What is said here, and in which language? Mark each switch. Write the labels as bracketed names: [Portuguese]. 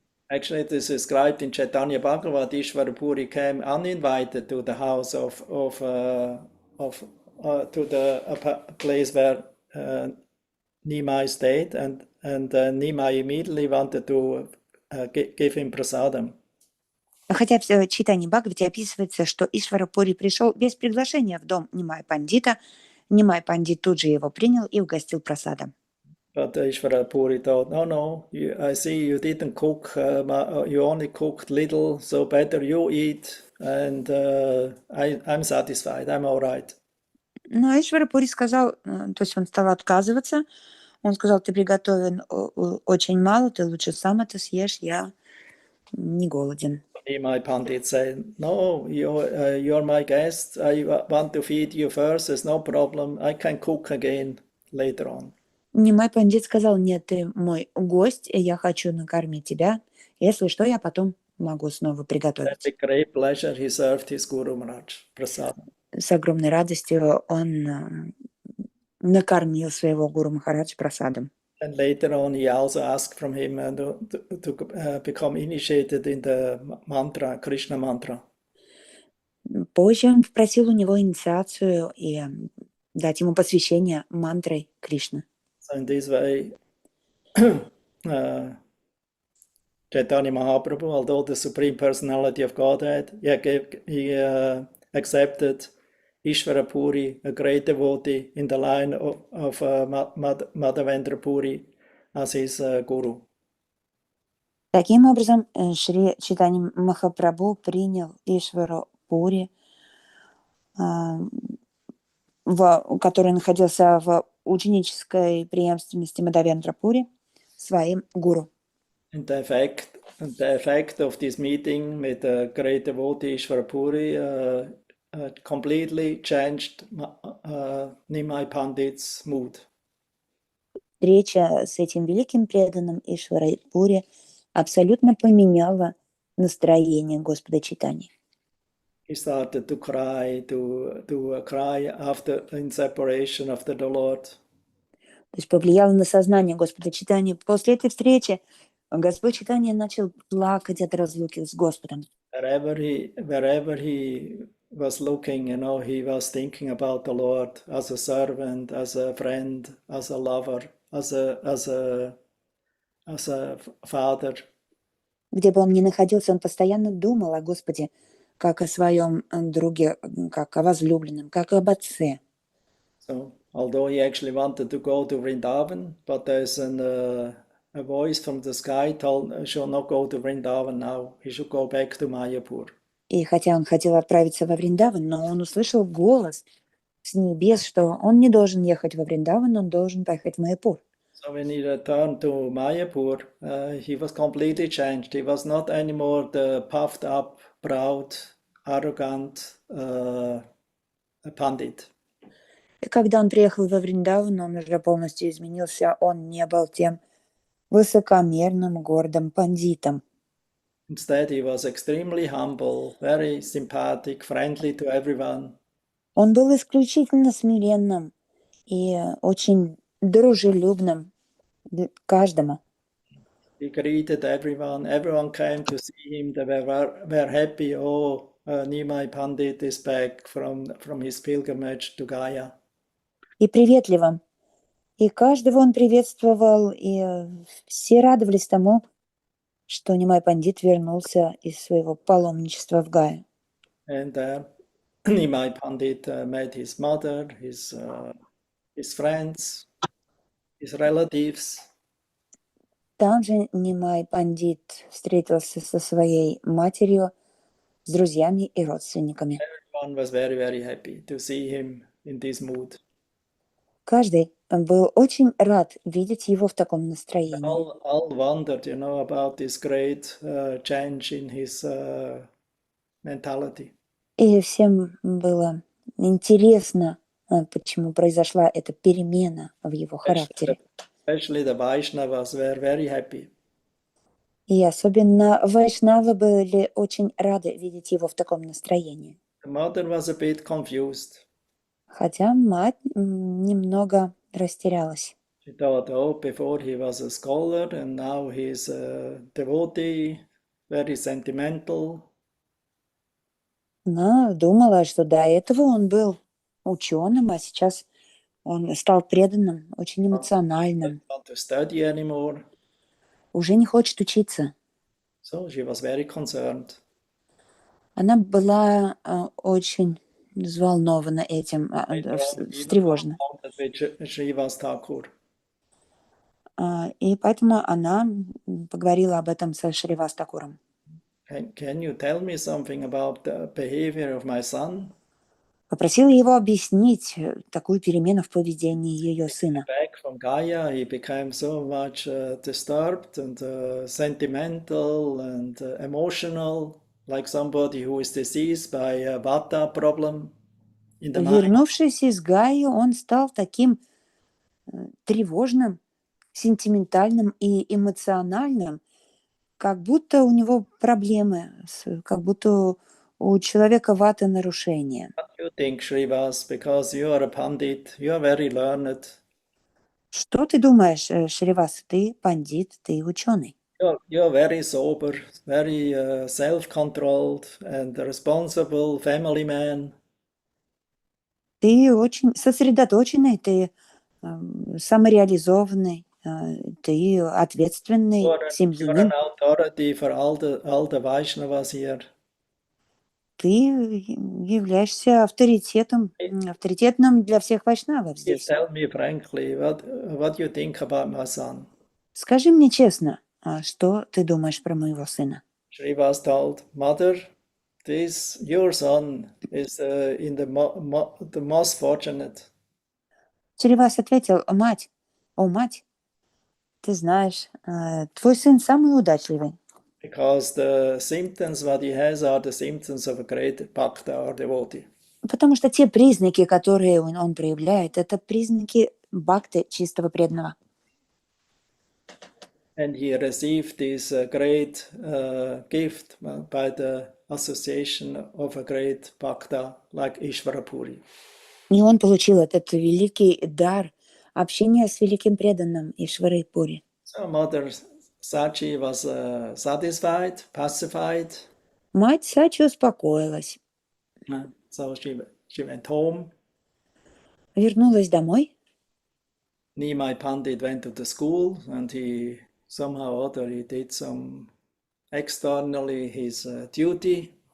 [English] Actually, it is described in Chaitanya Bhagavat. Ishvara Puri came uninvited to the house to the place where Nimai stayed, and Nimai immediately wanted to give him prasadam. [Russian] Хотя в читании Бхагавати описывается, что Ишварапури пришел без приглашения в дом Нимай Пандита. Нимай Пандит тут же его принял и угостил прасадом. [English] But Ishvara Puri thought, no, I see you didn't cook, you only cooked little, so better you eat, and I'm satisfied, I'm all right. [Russian] Но Ишварапури сказал, то есть он стал отказываться. Он сказал, ты приготовил очень мало, ты лучше сам это съешь, я не голоден. [English] My Pandit said, no, you're my guest, I want to feed you first, there's no problem, I can cook again later on. [Russian] Нимай Пандит сказал, нет, ты мой гость, и я хочу накормить тебя. Если что, я потом могу снова приготовить. [English] With great pleasure he served his Guru Maharaj prasadam. [Russian] С огромной радостью он накормил своего гуру Махарадж прасадом. [English] And later on he also asked from him to become initiated in the mantra, Krishna mantra. [Russian] Позже он попросил у него инициацию и дать ему посвящение мантрой Кришны. [English] So in this way, Chaitanya Mahaprabhu, although the Supreme Personality of Godhead, he accepted Ishvara Puri, a great devotee in the line of Madhavendra Puri, as his guru. [Russian] Таким образом, Шри Чайтанья Махапрабху принял Ишвару Пури, который находился в ученической преемственности Мадхавендра Пури, своим гуру. [English] And the effect of this meeting with the great devotee Ishvara Puri completely changed Nimai Pandit's mood. [Russian] Встреча с этим великим преданным Ишварой Пури абсолютно поменяла настроение Господа Чайтаньи. [English] He started to cry after in separation after the Lord. [Russian] То есть повлияло на сознание Господа Чайтаньи. После этой встречи Господь Чайтанья начал плакать от разлуки с Господом. [English] Wherever he was looking, he was thinking about the Lord as a servant, as a friend, as a lover, as a father. [Russian] Где бы он ни находился, он постоянно думал о Господе, как о своем друге, как о возлюбленном, как об отце. [English] So, although he actually wanted to go to Vrindavan, but there's a voice from the sky told should not go to Vrindavan now. He should go back to Mayapur. [Russian] И хотя он хотел отправиться во Вриндаван, но он услышал голос с небес, что он не должен ехать во Вриндаван, он должен поехать в Майяпур. [English] So when he returned to Mayapur, he was completely changed. He was not anymore the puffed up, proud, arrogant Pandit. [Russian] И когда он приехал во Вриндаван, он уже полностью изменился. Он не был тем высокомерным, гордым пандитом. [English] Instead, he was extremely humble, very sympathetic, friendly to everyone. [Russian] Он был исключительно смиренным и очень дружелюбным к каждому. [English] He greeted everyone. Everyone came to see him. They were happy. Oh, Nimai Pandit is back from his pilgrimage to Gaya. [Russian] И приветливым. И каждого он приветствовал, и все радовались тому, что Нимай Пандит вернулся из своего паломничества в Гаю. [English] And Nimai Pandit met his mother, his friends, his relatives. [Russian] Там же Нимай Пандит встретился со своей матерью, с друзьями и родственниками. [English] Everyone was very, very happy to see him in this mood. [Russian] Каждый был очень рад видеть его в таком настроении. [English] All wondered, about this great change in his mentality. [Russian] И всем было интересно, почему произошла эта перемена в его характере. [English] Especially the Vaishnavas were very happy. [Russian] И особенно вайшнавы были очень рады видеть его в таком настроении. [English] The mother was a bit confused. [Russian] Хотя мать немного растерялась. [English] She thought, oh, before he was a scholar and now he's a devotee, very sentimental. [Russian] Она думала, что до этого он был ученым, а сейчас он стал преданным, очень эмоциональным, [English] Didn't want to study anymore. [Russian] уже не хочет учиться. [English] So she was very concerned. [Russian] Она была очень взволнована этим, встревожена. [English] With Srivas Thakur. [Russian] И поэтому она поговорила об этом со Шривас Такуром. [English] Can you tell me something about the behavior of my son? [Russian] Попросила его объяснить такую перемену в поведении ее сына. [English] Back from Gaya, he became so much disturbed and sentimental and emotional, like somebody who is diseased by a vata problem in the mind. [Russian] Вернувшись из Гаи, он стал таким тревожным, сентиментальным и эмоциональным, как будто у него проблемы, как будто у человека вата нарушения. [English] What do you think, Srivas? Because you are a Pandit, you are very learned. [Russian] Что ты думаешь, Шривас? Ты пандит, ты ученый. [English] You're very sober, very self-controlled and responsible family man. [Russian] Ты очень сосредоточенный, ты самореализованный, ты ответственный [English] You're [Russian] семьянин. [English] an authority for all the Vaishnavas here. [Russian] Ты являешься авторитетным для всех вайшнавов [English] Please [Russian] здесь. [English] tell me frankly, what you think about my son? [Russian] Скажи мне честно, что ты думаешь про моего сына? [English] Srivas told, Mother, your son is in the most fortunate. [Russian] Шривас ответил: мать, ты знаешь, твой сын самый удачливый. [English] Because the symptoms what he has are the symptoms of a great bhakta or devotee. [Russian] Потому что те признаки, которые он проявляет, это признаки бхакты, чистого преданного. [English] And he received this great gift by the association of a great bhakta like Ishvarapuri. [Russian] И он получил этот великий дар общения с великим преданным Ишварой Пури. [English] So Mother Sachi was satisfied, pacified. [Russian] Мать Сачи успокоилась, [English] So she went home. [Russian] вернулась домой. [English] Nimai Pandit went to the school and he somehow or other he did some externally his duty.